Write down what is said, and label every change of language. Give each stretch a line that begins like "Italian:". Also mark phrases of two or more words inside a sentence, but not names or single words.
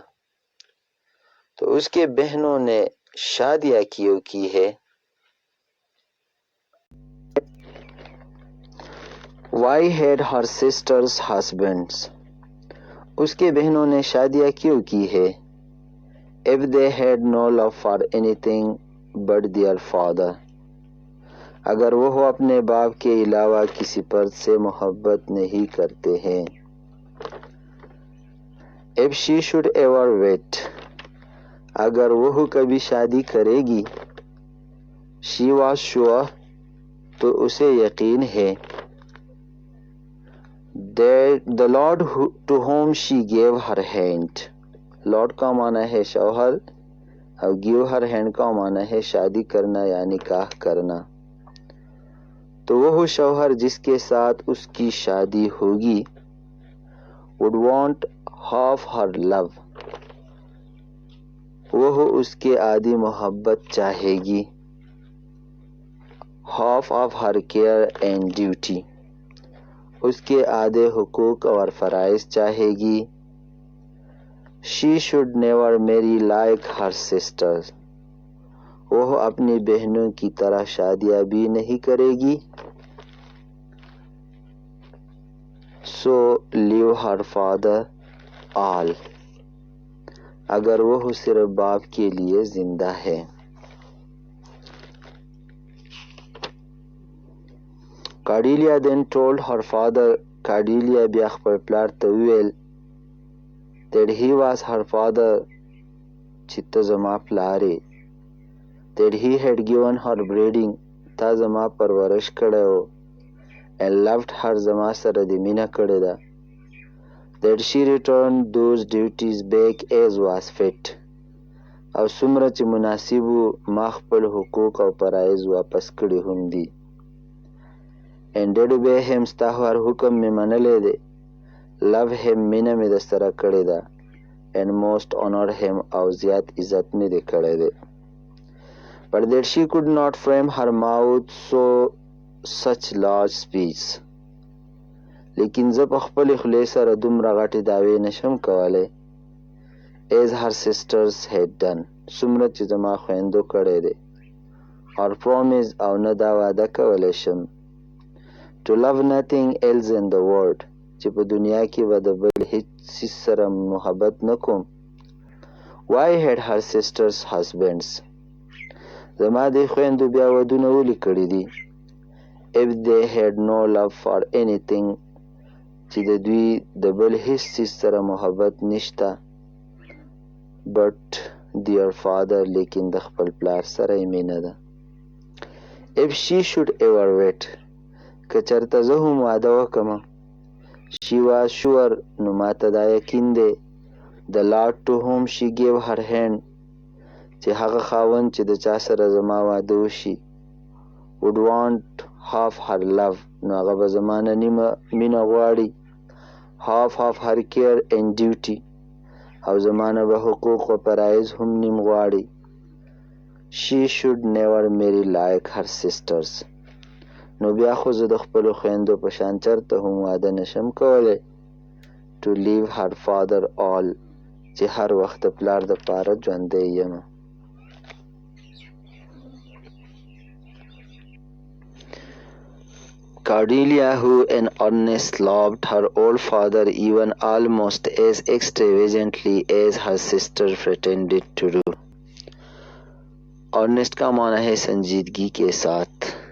Urdu: تو اس کے بہنوں نے شادیاں کیوں کی ہے.
English: Why had her sisters husbands?
Urdu: اس کے بہنوں نے شادیاں کیوں کی ہے.
English: If they had no love for anything but their father,
Urdu: اگر وہ اپنے باپ کے علاوہ کسی پر سے محبت نہیں کرتے ہیں.
English: If she should ever wed,
Urdu: اگر وہ کبھی شادی کرے گی.
English: She was sure,
Urdu: تو اسے یقین ہے.
English: That the Lord to whom she gave her hand.
Urdu: Lord کا معنی ہے شوہر، اور
English: give her hand
Urdu: کا معنی ہے شادی کرنا یا نکاح کرنا. تو وہ شوہر جس کے ساتھ اس کی شادی ہوگی
English: would want half her love,
Urdu: وہ اس کے آدھی محبت چاہے گی.
English: half of her care and duty,
Urdu: اس کے آدھے حقوق اور فرائض چاہے گی.
English: She should never marry like her sisters.
Urdu: وہ اپنی بہنوں کی طرح شادیاں بھی نہیں کرے گی.
English: So leave her father all.
Urdu: اگر وہ صرف باپ کے لیے زندہ ہے.
English: Cordelia then told her father, Cordelia
Pashto: بیا خپل پلار ته وویل
English: that he was her father,
Pashto: چې ته زما پلار یې.
English: That he had given her breeding,
Pashto: تا زما پرورش کړی و.
English: And loved her,
Pashto: زما سره دې مینه کړې ده.
English: That she returned those duties back as was fit.
Pashto: او څومره چې مناسب وو ما خپل حقوق او فرایض واپس کړي هم دي.
English: And did obey him,
Pashto: ستا هر حکم مې منلی دی.
English: Love him,
Pashto: مینه مې د سره کړې ده.
English: And most honor him,
Pashto: او زیات عزت مې دې کړی دی.
English: But that she could not frame her mouth so such large speech.
Pashto: لیکن زه په خپلې خولې سره دومره غټې دعوې نشم کولی.
English: As her sisters had done,
Pashto: څومره چې زما خویندو کړی دی.
English: Or promise,
Pashto: او نه دا وعده کولی شم.
English: To love nothing else in the world,
Pashto: چې په دنیا کې به د بل هیڅ څیز سره محبت نه کوم.
English: Why had her sisters husbands?
Pashto: زما دې خویندو بیا ودونه ولې کړي دي.
English: If they had no love for anything,
Pashto: چې د دوی د بل هیڅ څیز سره محبت نشته.
English: But their father,
Pashto: لیکن د خپل پلار سره یې مینه ده.
English: If she should ever wait,
Pashto: که چرته زه هم واده وکړم.
English: She was sure,
Pashto: نو ماته دا یقین دی.
English: The Lord to whom she gave her hand,
Pashto: چې هغه خاوند چې د چا سره زما واده وشي,
English: would want half her love,
Pashto: نو هغه به زما نه نیمه مینه غواړي.
English: Half of her care and duty,
Pashto: او زما نه به حقوق و فرایض هم نیم غواړي.
English: She should never marry like her sisters.
Pashto: نو بیا خو زه د خپلو خویندو په شان چرته هم واده نشم کولی.
English: To leave her father all,
Pashto: چې هر وخت د پلار دپاره ژوندی یم.
English: Cordelia, who in earnest loved her old father even almost as extravagantly as her sister pretended to do.
Urdu: Earnest کا معنی ہے سنجیدگی کے ساتھ.